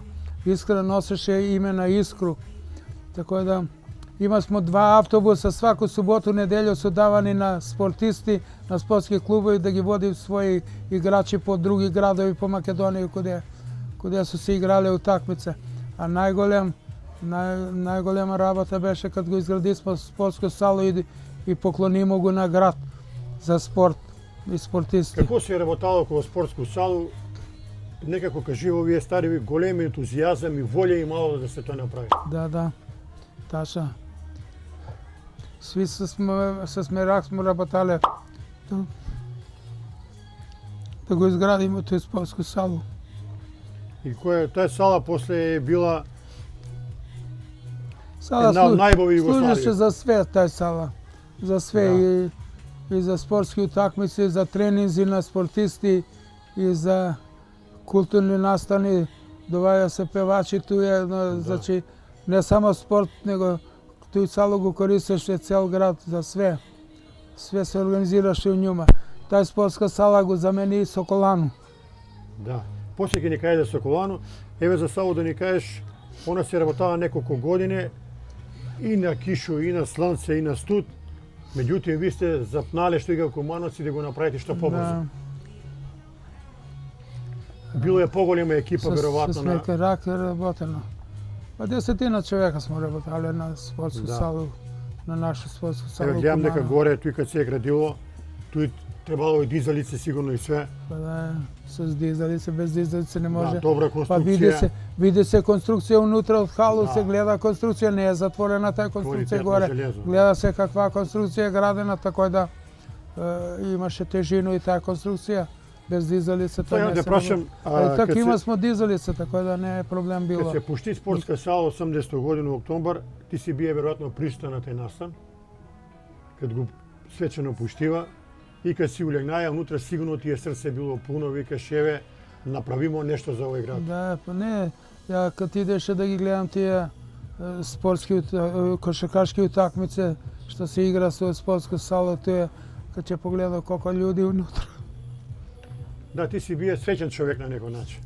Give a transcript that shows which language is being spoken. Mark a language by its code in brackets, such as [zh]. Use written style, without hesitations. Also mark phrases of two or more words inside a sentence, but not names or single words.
[mk] Искра носише име на Искру. Тако да има смо 2 аутобуса, сваку суботу, недељу су давани на спортисти, на спортски клубови да ги води своји играчи по други градови по Македонији куде су се играле утакмице. А најголема работа беше кад го изградисмо спортску салу и поклонимо го на град за спорт и спортисти. Како се работало околу спортску салу? Некако кажи, вие стари големи ентузијазам и волја имало да се тоа направи. Да, тачно. Сви са Смерак смо работали да го изградимо ту спортску салу. И таа сала после е била Sala една од најбови služiše Југославија. за све тај сала. За све и за спортске утакмице, и за тренинзи на спортисти, и за културни настани. Довајају се певачи ту је, значи не само спорт, него ту салу го користише цел град за све. Све се организираше у њума. Тај спортска сала го замени Соколану. Да. После ќе ни кажеш за Соколану, еве за само да ни кажеш, она се работава неколку години и на кишу, и на слънце, и на студ. Меѓутоа, ви сте запнале што ига Кумановци да го направите што побрзо. Било е поголема екипа, веројатно. С Смекерак е работено. Pa 10 човека smo работали на спортску салу, на нашу спортску салу. Еве гледам дека горе, тој кад се е градило, тој требало и дизалице сигурно и све. Па да, с дизалице, без дизалице не може. Да, добра Па конструкција. види се конструкција унутра од халу, се гледа конструкција, не е затворена таа конструкција горе. Гледа се каква конструкција е градена, така да имаше тежину и таа конструкција. Без дизалица тоа не се може. Али тако има смо дизалице, тако да не је проблем било. Кад се пушти спортска сала 80. годину у октобар, ти си бије веројатно присутан на тај настан, кад го свечано пуштива и кад си улегнаја унутра, сигурно ти је срце било пуно, викаш еве, направимо нешто за овој град. Да, па не, ја kad idеше да ги гледам тие спортски кошаркашки утакмице што се игра со спортска сала, тоа kad ќе погледам колку луѓе унутра. Да, ти си бие среќен човек на некој начин.